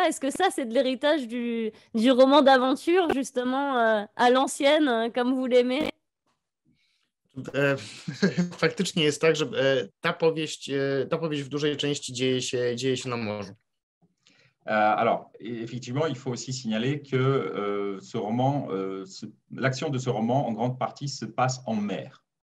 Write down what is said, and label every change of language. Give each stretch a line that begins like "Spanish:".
French: Est-ce que ça, c'est de l'héritage du roman d'aventure, justement, à l'ancienne, comme vous l'aimez?
Polish: Faktycznie jest tak, że ta powieść w dużej części dzieje się na morzu.
French: Alors, effectivement, il faut aussi signaler que ce roman, l'action de ce roman, en grande partie, se passe en mer.